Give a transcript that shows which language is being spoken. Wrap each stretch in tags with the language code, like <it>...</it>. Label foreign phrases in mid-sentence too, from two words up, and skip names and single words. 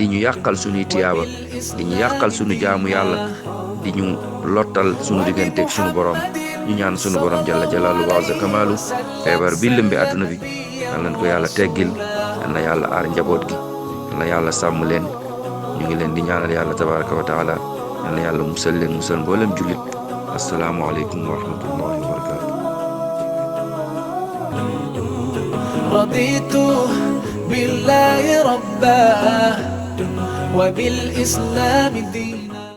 <wo>ñu yàqal suñuy tiyaaba di ñu yàqal suñu jaamu yàlla di ñu lottal suñu digganteeg suñu borom ñu ñaan suñu borom</wo> <ar>جل جلاله وعز كماله</ar> <wo>feebar bi lëmbi àdduna bi yal nañ ko yàlla teggil yal na yàlla aar njaboot gi yal na yàlla sàmm leen ñu ngi leen di ñaanal yàlla</wo> <ar>تبارك وتعالى</ar> <wo>yal na yàlla musal leen musal mboolem jullit</wo> <ar>السلام عليكم ورحمة الله وبركاته رضيت بالله ربا وبالإسلام دينا</ar>